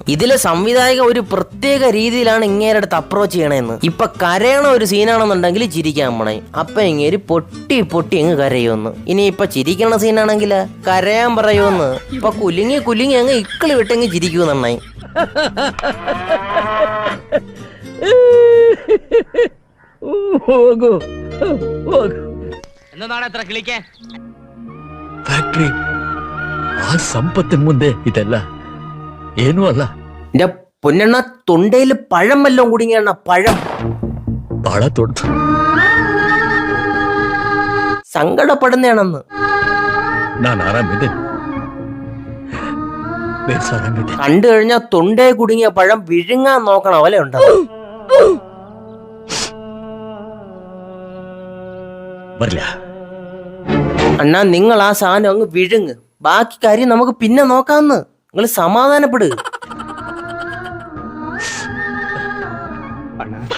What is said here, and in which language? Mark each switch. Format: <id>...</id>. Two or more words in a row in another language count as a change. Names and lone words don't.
<ml>ഇതിലെ സംവിധായകൻ ഒരു പ്രത്യേക രീതിയിലാണ് ഇങ്ങേരുടെ അടുത്ത് അപ്രോച്ച് ചെയ്യണമെന്ന്. ഇപ്പൊ കരയണ ഒരു സീനാണെന്നുണ്ടെങ്കിൽ ചിരിക്കാൻ പോണേ, അപ്പൊ ഇങ്ങേര് പൊട്ടി പൊട്ടി അങ്ങ് കരയുമെന്ന്. ഇനി ഇപ്പൊ ചിരിക്കണ സീനാണെങ്കിൽ കരയാൻ പറയുമെന്ന്. ഇപ്പൊ കുലുങ്ങി അങ്ങ് ഇക്കിളി വിട്ടെങ്കിൽ ചിരിക്കുമെന്നായി.</ml> <kn>ಫ್ಯಾಕ್ಟ್ರಿ ಆ ಸಂಪತ್ತಿನ ಮುಂದೆ ಇದೆಲ್ಲ ಏನೂ ಅಲ್ಲ.</kn> <ml>എന്റെ പൊന്നെണ്ണ, തൊണ്ടയില് പഴം വല്ലതും കുടുങ്ങിയണ്ണ, പഴം.</ml> <kn>ಬಹಳ ದೊಡ್ಡ</kn> <ml>സങ്കടപ്പെടുന്നതാണെന്ന്.</ml> <kn>ನಾನು ಆರಾಮಿದೆ, ಬೇಸಾರಾಮಿದೆ.</kn> <ml>കണ്ടു കഴിഞ്ഞാൽ തൊണ്ടയെ കുടുങ്ങിയ പഴം വിഴുങ്ങാൻ നോക്കണ പോലെ ഉണ്ട്.</ml> <kn>ಬರ್ಲ</kn> <ml>അണ്ണാ, നിങ്ങൾ ആ സാധനം അങ്ങ് വിഴുങ്ങ്. ബാക്കി കാര്യം നമുക്ക് പിന്നെ നോക്കാന്ന്. നിങ്ങൾ സമാധാനപ്പെടുക.</ml>